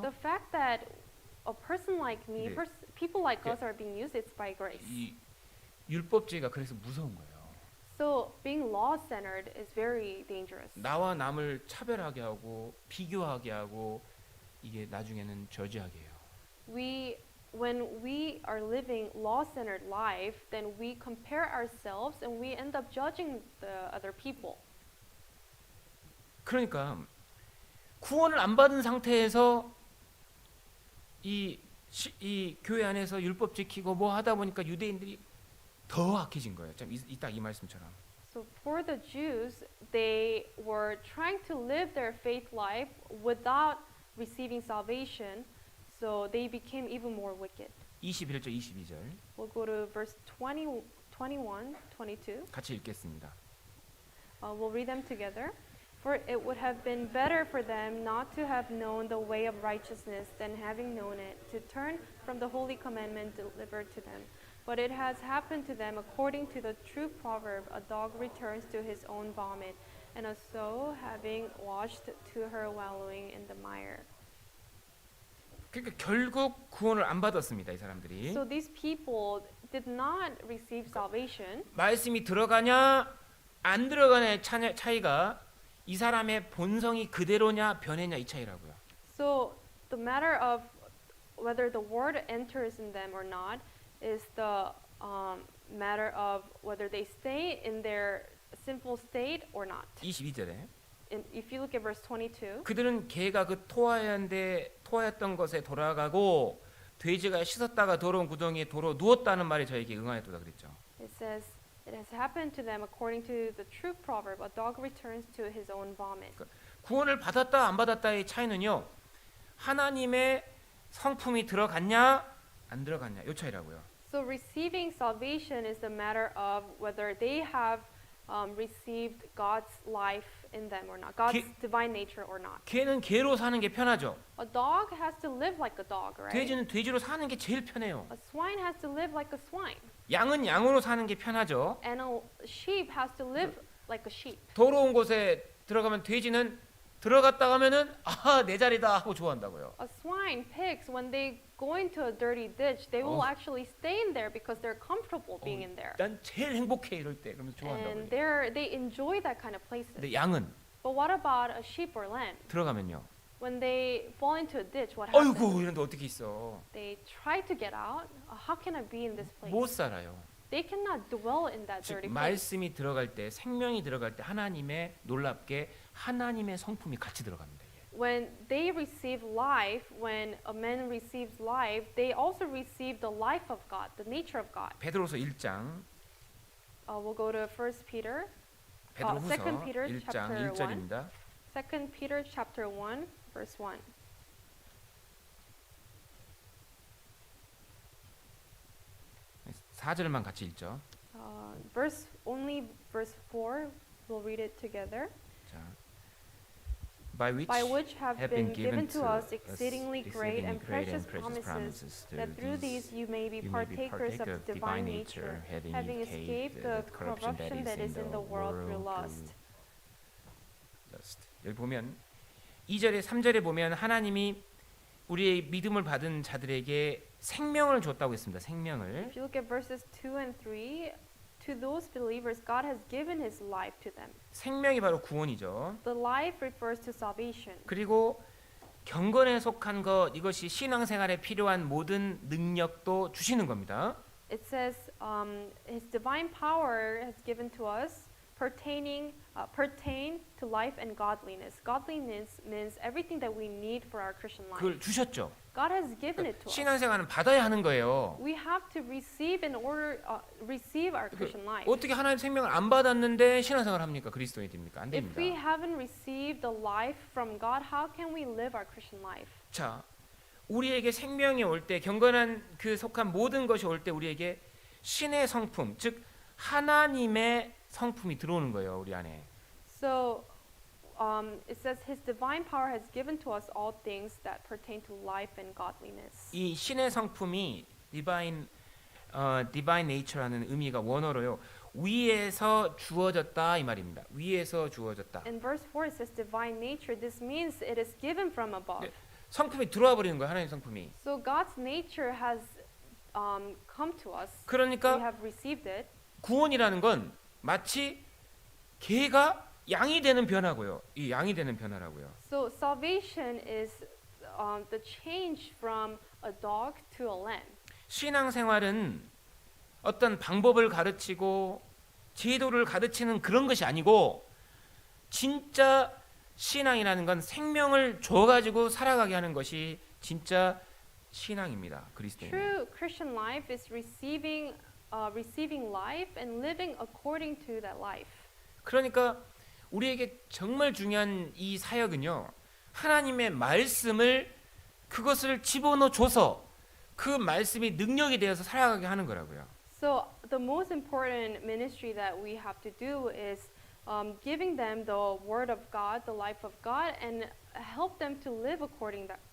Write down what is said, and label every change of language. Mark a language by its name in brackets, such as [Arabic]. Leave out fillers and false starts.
[English] The fact that a person like me, [Korean] 네. [English] people like [Korean] 이게- [English] us are being used, it's by grace. [Korean] 이 율법주의가 그래서 무서운 거예요. [English] So being law-centered is very dangerous. [Korean] 나와 남을 차별하게 하고 비교하게 하고 이게 나중에는 저지하게 해요. [English] when we are living law-centered life, then we compare ourselves and we end up judging the other people. [Korean] 그러니까 구원을 안 받은 상태에서 이 교회 안에서 율법 지키고 뭐 하다 보니까 유대인들이 더 악해진 거예요. 참 딱 이 말씀처럼. [English] So for the Jews, they were trying to live their faith life without receiving salvation, so they became even more wicked. [Korean] 21절 22절 [English] We'll go to verse 20, 21, 22. [Korean] 같이 읽겠습니다. [English] We'll read them together. For it would have been better for them not to have known the way of righteousness than having known it, to turn from the holy commandment delivered to them. But it has happened to them according to the true proverb, a dog returns to his own vomit, and a sow having washed to her wallowing in the mire. [Korean] 그러니까 결국 구원을 안 받았습니다. 이 사람들이. [English] So these people did not receive salvation. [Korean] 말씀이 들어가냐 안 들어가냐의 차이가 이 사람의 본성이 그대로냐 변했냐 이 차이라고요. [English] So the matter of whether the word enters in them or not is the matter of whether they stay in their sinful state or not. [Korean] 22절에 [English] If you look at verse 22, [Korean] 그들은 개가 그 토하였던 것에 돌아가고 돼지가 씻었다가 더러운 구덩이에 도로 누웠다는 말에 저에게 응하였도다 그랬죠. [English] it says, it has happened to them according to the true proverb, a dog returns to his own vomit. [Korean] 구원을 받았다 안 받았다의 차이는요. 하나님의 성품이 들어갔냐 안 들어갔냐 이 차이라고요. [English] So receiving salvation is the matter of whether they have received God's life in them or not, God's divine nature or not. [Korean] 개는 개로 사는 게 편하죠. [English] A dog has to live like a dog, right? [Korean] 돼지는 돼지로 사는 게 제일 편해요. [English] A swine has to live like a swine. [Korean] 양은 양으로 사는 게 편하죠. [English] And a sheep has to live like a sheep. [Korean] 더러운 곳에 들어가면 돼지는 들어갔다 가면은 내 자리다 하고 좋아한다고요. [English] A swine, pigs, when they go into a dirty ditch, they will actually stay in there because they're comfortable being in there. [Korean] 난 제일 행복해 이럴 때 그러면서 좋아한다고요. [English] And they enjoy that kind of places. [Korean] 근데 양은 [English] But what about a sheep or lamb? [Korean] 들어가면요. [English] When they fall into a ditch, what happens? [Korean] 아이고 이런데 어떻게 있어? [English] They try to get out. How can I be in this place? [Korean] 못 살아요. [English] They cannot dwell in that [Korean] 즉 [English] dirty place. [Korean] 말씀이 들어갈 때 생명이 들어갈 때 하나님의 놀랍게 하나님의 성품이 같이 들어갑니다. [English] When they receive life, when a man receives life, they also receive the life of God, the nature of God. [Korean] 베드로서 1장 [English] We'll go to 1 Peter, [Korean] 베드로후서 [English] 2 Peter [Korean] 1장 [English] chapter [Korean] 1절입니다. [English] 2 Peter chapter 1, verse 1. [Korean] 사 4절만 같이 읽죠. [English] Verse 4, we'll read it together. 자, by By which have been given to us exceedingly exceedingly great and precious promises, promises, that through these you may be partakers of the divine nature, having escaped the corruption that is in the world through lust. [Korean] 여기 보면 2절에 3절에 보면 하나님이 우리의 믿음을 받은 자들에게 생명을 줬다고 했습니다. 생명을. [English] If you look at verses 2 and 3, to those believers, God has given His life to them. [Korean] 생명이 바로 구원이죠. [English] The life refers to salvation. [Korean] 그리고 경건에 속한 것 이것이 신앙생활에 필요한 모든 능력도 주시는 겁니다. [English] It says His divine power has given to us pertain to life and godliness. Godliness means everything that we need for our Christian life. [Korean] 그걸 주셨죠. [English] God has given it to us. [Korean] 신앙생활은 받아야 하는 거예요. [English] We have to receive in order receive our Christian life. [Korean] 어떻게 하나님 생명을 안 받았는데 신앙생활 합니까? 그리스도인이 됩니까? 안 [English] If [Korean] 됩니다. [English] we haven't received the life from God, how can we live our Christian life? [Korean] 자, 우리에게 생명이 올 때 경건한 그 속한 모든 것이 올 때 우리에게 신의 성품, 즉 하나님의 성품이 들어오는 거예요, 우리 안에. [English] So it says His divine power has given to us all things that pertain to life and godliness. [Korean] 이 신의 성품이 [English] divine nature [Korean] 라는 의미가 원어로요. 위에서 주어졌다 이 말입니다. 위에서 주어졌다. [English] In verse 4 it says divine nature. This means it is given from above. [Korean] 네. 성품이 들어와 버리는 거예요, 하나님 성품이. [English] So God's nature has come to us. We [Korean] 그러니까 [English] have received it. [Korean] 구원이라는 건 마치 개가 양이 되는 변화고요. 이 양이 되는 변화라고요. [English] So salvation is the change from a dog to a lamb. [Korean] 신앙생활은 어떤 방법을 가르치고 제도를 가르치는 그런 것이 아니고 진짜 신앙이라는 건 생명을 줘가지고 살아가게 하는 것이 진짜 신앙입니다. 그리스도인. [English] True Christian life is receiving life and living according to that life. [Korean] 그러니까 우리에게 정말 중요한 이 사역은요, 하나님의 말씀을 그것을 집어넣어 줘서 그 말씀이 능력이 되어서 살아가게 하는 거라고요. [English] So the most important ministry that we have to do is giving them the word of God, the life of God, and help them to live accordingly.